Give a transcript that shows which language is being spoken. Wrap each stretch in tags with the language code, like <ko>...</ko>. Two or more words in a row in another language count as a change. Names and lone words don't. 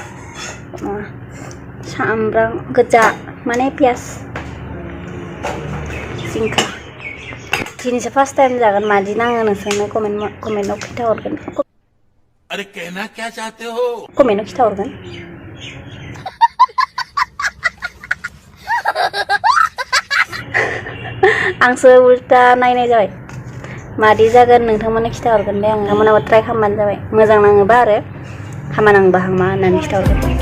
<brx>सामब्राम गोजा माने पियास जिंखा दिनैसो</brx> <en>first time</en> <brx>जागोन मादि नाङो नोंसोरनो कमेन्टआव खिन्थाहरगोन</brx> <hi>अरे कहना क्या चाहते हो</hi> <brx>कमेन्टआव खिन्थाहरगोन आंसो उल्टा नायनाय जाबाय मादि जागोन नोंथांमोननो खिन्थाहरगोन दे आं नोंथांमोनाबो ट्राइ खालामबानो जाबाय मोजां नाङोबा आरो हामा नाङोबा हामा होननानै खिन्थाहरगोन</brx>